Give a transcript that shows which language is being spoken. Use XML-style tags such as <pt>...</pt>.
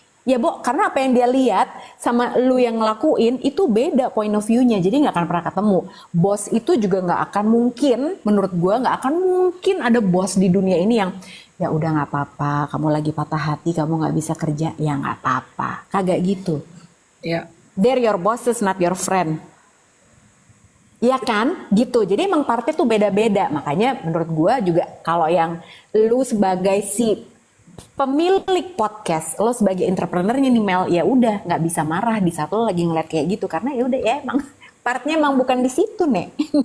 <id>Ya Bo, karena apa yang dia lihat sama lu yang ngelakuin itu beda point of view-nya, jadi nggak akan pernah ketemu. Bos itu juga nggak akan mungkin, menurut gua nggak akan mungkin ada bos di dunia ini yang ya udah nggak apa-apa, kamu lagi patah hati, kamu nggak bisa kerja, ya nggak apa-apa, kagak gitu. Ya.</id> <en>They're your bosses, not your friend.</en> <id>Ya kan, gitu. Jadi emang partnya tuh beda-beda. Makanya menurut gua juga kalau yang lu sebagai si pemilik podcast, lo sebagai entrepreneurnya nih Mel, ya udah nggak bisa marah di saat lo lagi ngeliat kayak gitu, karena ya udah ya emang partnya emang bukan di situ nek.</id>